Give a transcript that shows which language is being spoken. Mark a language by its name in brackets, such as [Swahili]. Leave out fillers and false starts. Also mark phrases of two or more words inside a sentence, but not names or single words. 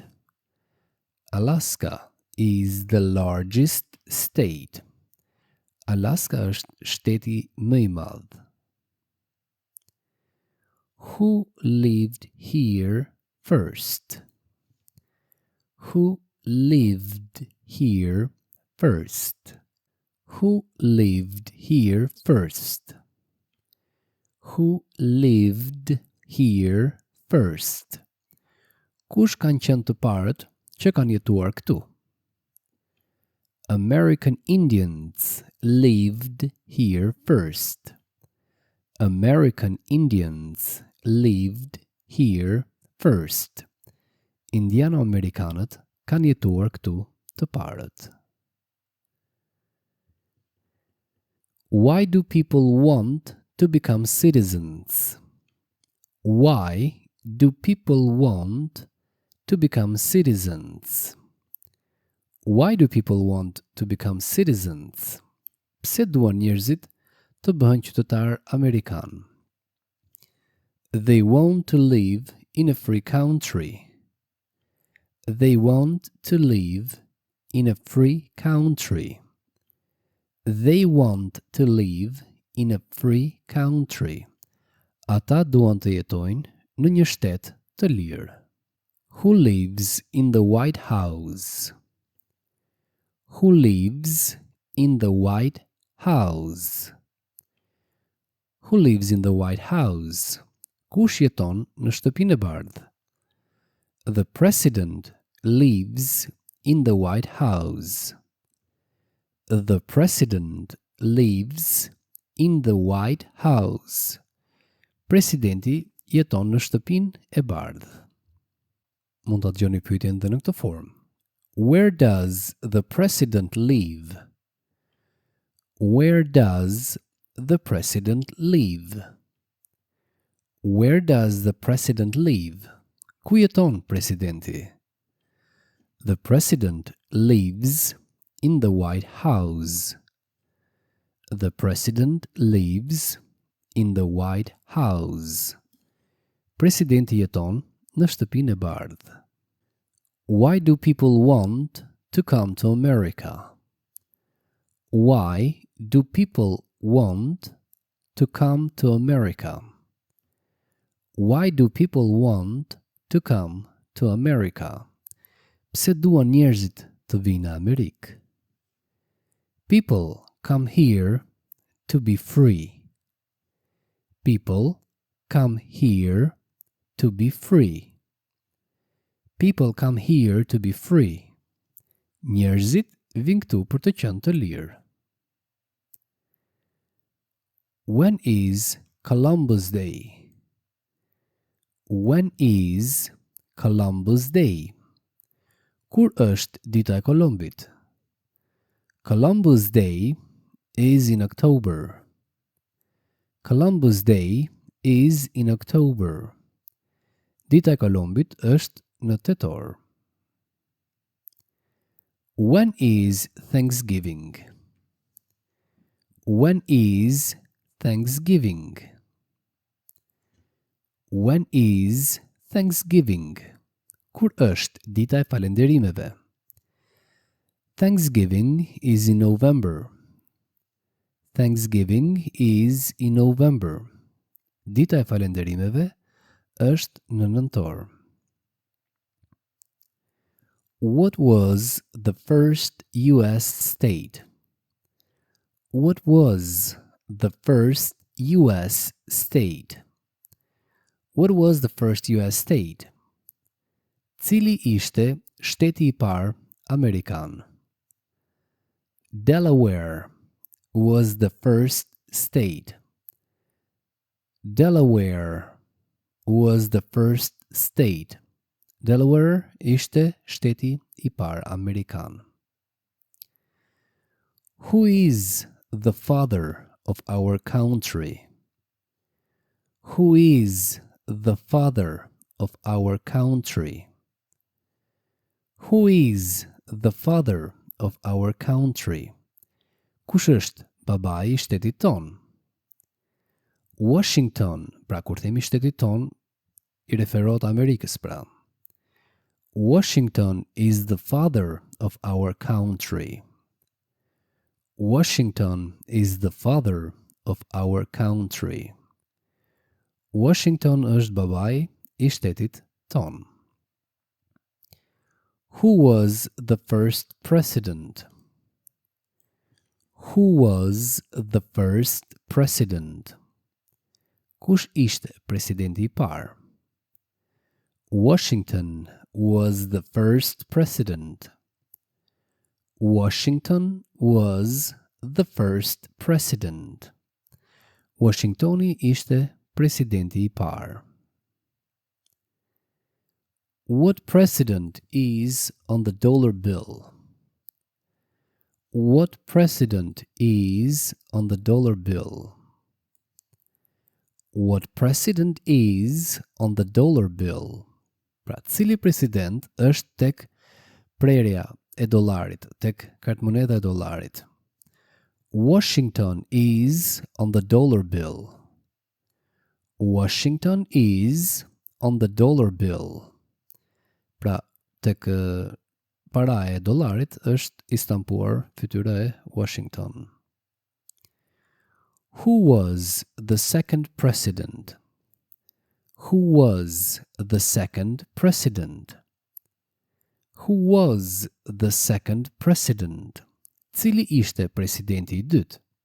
[English] Alaska is the largest state. [Albanian] Alaska është shteti më I madh. [English] Who lived here first? Who lived here first? Who lived here first? Who lived here first? [Albanian] Kush kanë qenë të parët që kanë jetuar këtu? [English] American Indians lived here first. American Indians lived here first. [Albanian] Indiano-amerikanët kanë jetuar këtu të parët. [English] Why do people want to become citizens? Why do people want to become citizens? Why do people want to become citizens? [Albanian] Pse duan njerëzit të bëhen qytetar amerikan? [English] They want to live in a free country. They want to live in a free country. They want to live in a free country. [Albanian] Ata duan të jetojnë në një shtet të lirë. [English] Who lives in the White House? Who lives in the White House? Who lives in the White House? [Albanian] Kush jeton në shtëpinë e bardhë? [English] The president lives in the White House. The president lives in the White House. [Albanian] Presidenti jeton në shtëpinë e bardhë. Mund ta dëgjoni pyetjen edhe në këtë formë. [English] Where does the president live? Where does the president live? Where does the president live? [Albanian] Ku jeton presidenti? [English] The president lives in the White House. The president lives in the White House. [Albanian] Presidenti jeton në shtëpinë e bardhë. [English] Why do people want to come to America? Why do people want to come to America? Why do people want to come to America? [Albanian] Pse duan njerëzit të vinë në Amerikë? [English] People come here to be free. People come here to be free. People come here to be free. [Albanian] Njerëzit vinë këtu për të qenë të lirë. [English] When is Columbus Day? When is Columbus Day? [Albanian] Kur është dita e Kolombit? [English] Columbus Day is in October. Columbus Day is in October. [Albanian] Dita e Kolombit është në tetor. [English] When is Thanksgiving? When is Thanksgiving? When is Thanksgiving? [Albanian] Kur është dita e falënderimeve? [English] Thanksgiving is in November. Thanksgiving is in November. [Albanian] Dita e falënderimeve është në nëntor. [English] What was the first US state? What was the first US state? What was the first US state? [Albanian] Cili ishte shteti I parë Amerikan? [English] Delaware was the first state. Delaware was the first state. [Albanian] Delaware ishte shteti I parë Amerikan. [English] Who is the father of our country? Who is the father of our country? Who is the father of our country? [Albanian] Kush është babai I shtetit ton? Washington, pra kur themi shtetit ton, I referohet Amerikës pra. [English] Washington is the father of our country. Washington is the father of our country. [Albanian] Washington është babai I shtetit ton. [English] Who was the first president? Who was the first president? [Albanian] Kush ishte presidenti I parë? [English] Washington was the first president. Washington was the first president. [Albanian] Washingtoni ishte presidenti I parë. [English] What president is on the dollar bill? What president is on the dollar bill? What president is on the dollar bill? [Albanian] Pra, cili president është tek prerja e dollarit, tek kartmoneda e dollarit? [English] Washington is on the dollar bill. Washington is on the dollar bill. [Albanian] Pra, tek paraja e dollarit është I stampuar fytyra e Washington. [English] Who was the second president? Who was the second president? Who was the second president? [Albanian] Cili ishte presidenti I dytë?